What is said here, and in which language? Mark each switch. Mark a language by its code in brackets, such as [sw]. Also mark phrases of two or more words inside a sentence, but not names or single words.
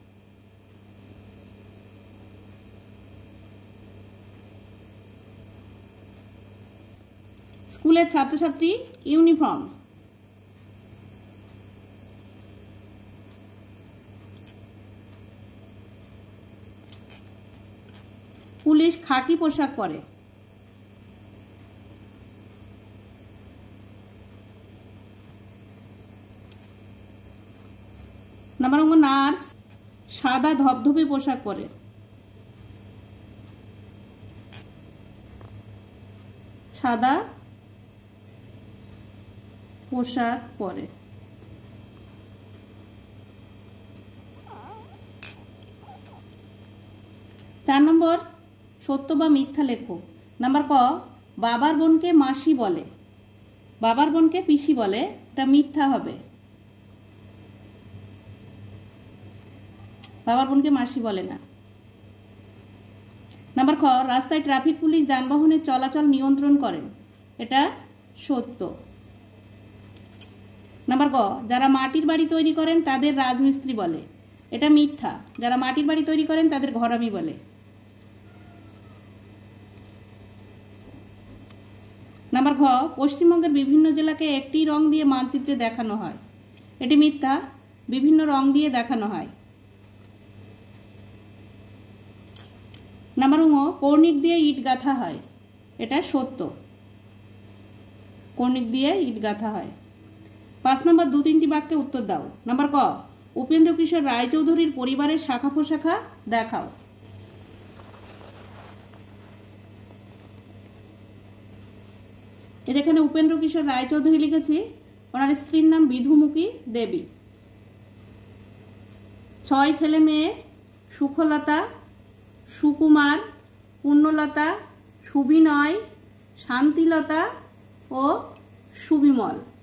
[bn] স্কুলের ছাত্র ছাত্রী ইউনিফর্ম। পুলিশ খাকি পোশাক পরে। নম্বর ঙ নার্স সাদা ধবধবে পোশাক পরে। সাদা পোশাক পরে। 4 নম্বর সত্য বা মিথ্যা লেখো। নম্বর ক বাবার বোনকে মাসি বলে, বাবার বোনকে পিসি বলে, এটা মিথ্যা হবে। বাবার বোনকে মাসি বলে না। नम्बर ख রাস্তায় ট্রাফিক পুলিশ যানবাহনের চলাচল নিয়ন্ত্রণ করেন, এটা সত্য। नम्बर ग যারা মাটির বাড়ি তৈরি করেন তাদের রাজমিস্ত্রি বলে, এটা মিথ্যা। যারা মাটির বাড়ি তৈরি করেন তাদের ঘরামি বলে। নম্বর ঘ পশ্চিমবঙ্গের বিভিন্ন জেলাকে একটি রং দিয়ে মানচিত্রে দেখানো হয়, এটি মিথ্যা। বিভিন্ন রং দিয়ে দেখানো হয়। নম্বর ঙ কর্নিক দিয়ে ইট গাঁথা হয়, এটা সত্য। কর্নিক দিয়ে ইট গাঁথা হয়। 5 নম্বর 2-3টি বাক্যে উত্তর দাও। নম্বর ক উপেন্দ্র কিশোর রায়চৌধুরীর পরিবারের শাখা প্রশাখা দেখাও। এখানে উপেন্দ্র কিশোর রায়চৌধুরী লিখেছি, ওনার স্ত্রীর নাম বিধুমুখী দেবী। 6 ছেলে মেয়ে সুখলতা, সুকুমার, পূর্ণলতা, সুবিনয়, শান্তিলতা ও সুবিমল।